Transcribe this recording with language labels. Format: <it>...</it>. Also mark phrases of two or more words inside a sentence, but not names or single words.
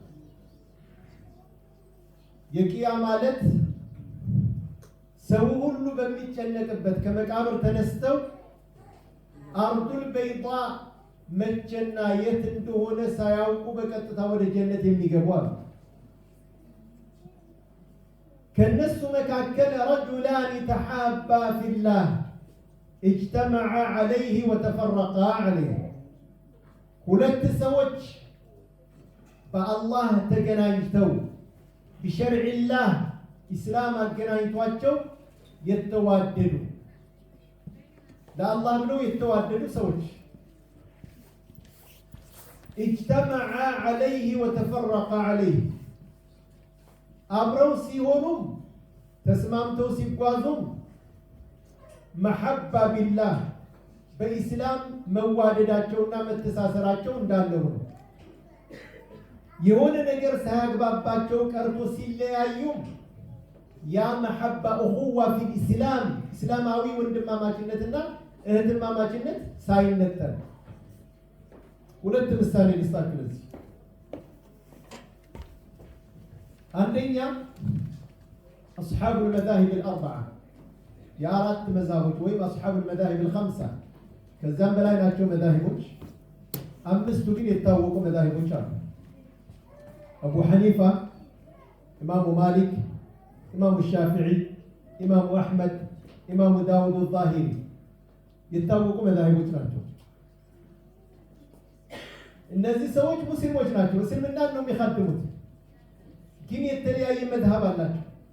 <am>የቂያማ ዕለት ሰው ሁሉ በሚጨነቅበት ከመቃብር ተነስተው</am> <ar>الأرض البيضاء</ar> <am>መቼና የት እንደሆነ ሳያውቁ በቀጥታ ወደ ጀነት የሚገቡ አሉ ከነሱ መካከል</am> <ar>رجلان تحابا في الله اجتمعا عليه وتفرقا عليه</ar> <am>ሁለት ሰዎች በአላህ ተገናኝተው ቢሸርዕላህ ኢስላም አገናኝቷቸው የተዋደዱ ለአላህ ብለው የተዋደዱ ሰዎች</am> <ar>اجتمعا عليه وتفرقا عليه</ar> <am>አብረው ሲሆኑም ተስማምተው ሲጓዙም</am> <ar>محبة بالله</ar> <am>በኢስላም መዋደዳቸውና መተሳሰራቸው እንዳለ ነው። የሆነ ነገር ሳያግባባቸው ቀርቶ ሲለያዩም ያ መሐባ</am> <ar>أخوة في الإسلام</ar> <am>እስላማዊ ወንድማማችነትና እህትማማችነት ሳይነጠል ሁለት ምሳሌ ልስጣችሁ ለዚህ። አንደኛ</am> <ar>أصحاب المذاهب الأربعة</ar> <am>የአራት መዛሂቦች ወይም</am> <ar>أصحاب المذاهب الخمسة</ar> <am>ከዛም በላይ ናቸው መዛሂቦች። አምስቱ ግን የታወቁ መዛሂቦች አሉ። አቡ ሐኒፋ፣ ኢማሙ ማሊክ፣ ኢማሙ ሻፊዒ፣ ኢማሙ አሕመድ፣ ኢማሙ ዳውድ ዛሂሪ የታወቁ መዛሂቦች ናቸው። እነዚህ ሰዎች ሙስሊሞች ናቸው። እስልምናን ነው የሚखाድሙት፣ ግን የተለያየ መዝሀብ አላቸው።</am>